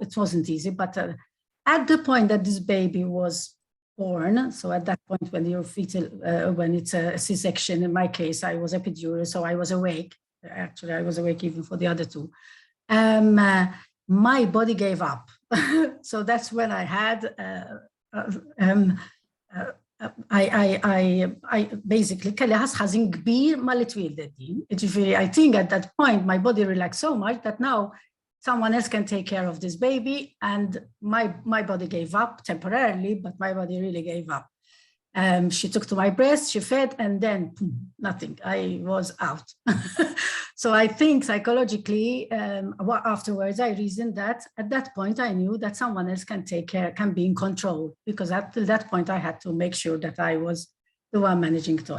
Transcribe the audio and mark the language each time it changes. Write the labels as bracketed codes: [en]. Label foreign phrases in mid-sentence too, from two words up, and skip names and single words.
[en] It wasn't easy, but at the point that this baby was born, so at that point when you're fetal, when it's a C-section, in my case, I was epidural, so I was awake. Actually, I was awake even for the other two. My body gave up. So that's when I had basically [mt] kelli ħażin kbir ma li twildet din. [en] Ġifieri, I think at that point my body relaxed so much that now someone else can take care of this baby, and my body gave up temporarily, but my body really gave up. She took to my breast, she fed, and then nothing. I was out. So I think psychologically, afterwards, I reasoned that at that point, I knew that someone else can take care, can be in control, because up till that point, I had to make sure that I was the one managing it all.